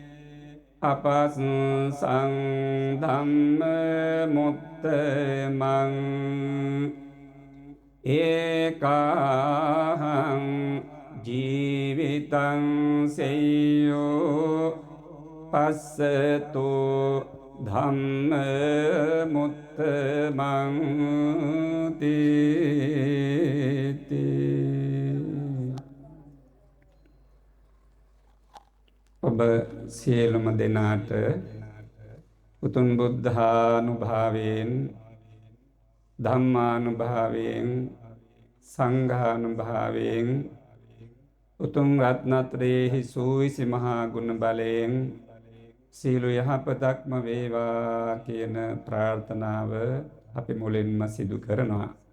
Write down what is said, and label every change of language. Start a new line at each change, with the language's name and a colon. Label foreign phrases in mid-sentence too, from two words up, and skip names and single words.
Pali: අපස්සං ධම්ම මුත්තමං ඒකාහං ජීවිතං සෙය්‍යෝ පස්සතු ධම්ම මුත්තමං තීති.
Sinhala: ඔබ සියලුම දෙනාට උතුම් බුද්ධානුභාවයෙන් ධම්මානුභාවයෙන් සංඝානුභාවයෙන් උතුම් රත්නත්‍රයේහි සූවිසි මහා ගුණ බලයෙන් සියලු යහපතක්ම වේවා කියන ප්‍රාර්ථනාව අපි මුලින්ම සිදු කරනවා.